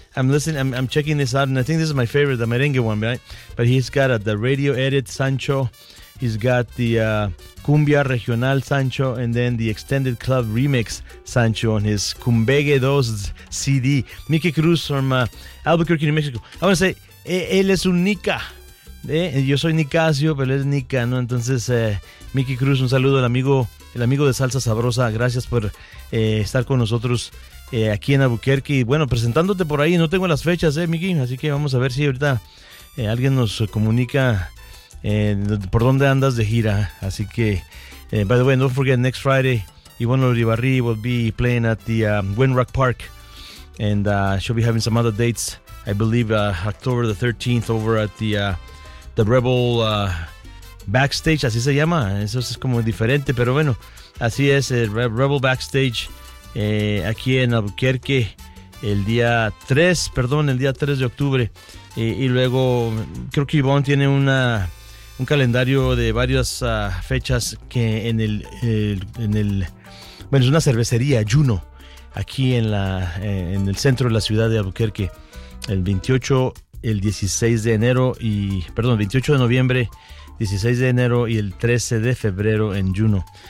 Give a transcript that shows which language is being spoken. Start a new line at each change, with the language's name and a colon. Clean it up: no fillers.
English: I'm checking this out, and I think this is my favorite, the merengue one, right? But he's got the radio edit Sancho. He's got the cumbia regional Sancho, and then the extended club remix Sancho on his Cumbegue 2 CD. Mickey Cruz from Albuquerque, New Mexico. I want to say,
Spanish: él es un Nica. Yo soy Nicasio, pero él es Nica, ¿no? Entonces, Mickey Cruz, un saludo al amigo. El amigo de Salsa Sabrosa, gracias por estar con nosotros aquí en Albuquerque. Bueno, presentándote por ahí, no tengo las fechas, Miki, así que vamos a ver si ahorita alguien nos comunica por dónde andas de gira. Así que,
English: by the way, don't forget, next Friday, Ivonne Uribarri will be playing at the Windrock Park. And she'll be having some other dates, I believe, October the 13th over at the Rebel...
Spanish: Backstage, así se llama, eso es como diferente, pero bueno, así es, Rebel Backstage, aquí en Albuquerque, el día 3 de octubre, y luego creo que Ivonne tiene un calendario de varias fechas que en es una cervecería, Juno, aquí en el centro de la ciudad de Albuquerque, el 28 de noviembre, 16 de enero y el 13 de febrero en Juno.